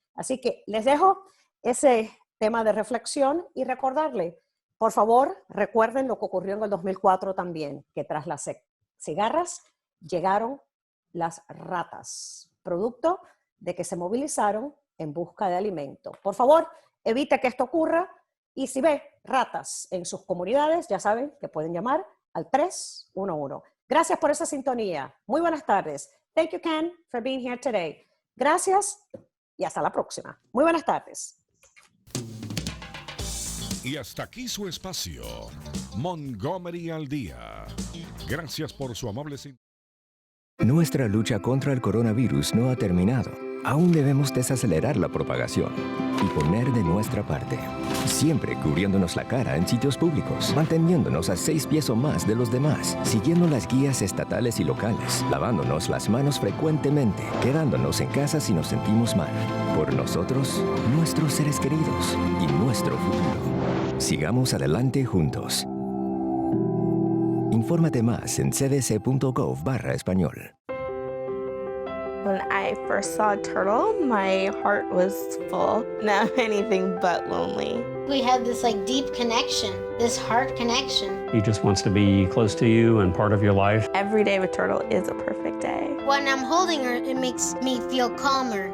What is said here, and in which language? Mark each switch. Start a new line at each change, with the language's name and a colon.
Spanish: Así que les dejo ese tema de reflexión y recordarle, por favor, recuerden lo que ocurrió en el 2004 también, que tras las cigarras llegaron las ratas, producto de que se movilizaron en busca de alimento. Por favor, evite que esto ocurra y si ve ratas en sus comunidades, ya saben que pueden llamar al 311. Gracias por esa sintonía. Muy buenas tardes.
English: Thank you, Ken, for being here today.
Spanish: Gracias y hasta la próxima. Muy buenas tardes. Y hasta aquí su espacio, Montgomery al Día. Gracias por su amable sintonía. Nuestra lucha contra el coronavirus no ha terminado. Aún debemos desacelerar la propagación y poner de nuestra parte. Siempre cubriéndonos la cara en sitios públicos, manteniéndonos a 6 pies o más de los demás, siguiendo las guías estatales y locales, lavándonos las manos frecuentemente, quedándonos en casa si nos sentimos mal. Por nosotros, nuestros seres queridos y nuestro futuro. Sigamos adelante juntos. Infórmate más en cdc.gov/español.
English: When I first saw a turtle, my heart was full. Now I'm anything but lonely. We have this like deep connection, this heart connection. He just wants to be close to you and part of your life. Every day with Turtle is a perfect day. When I'm holding her, it makes me feel calmer.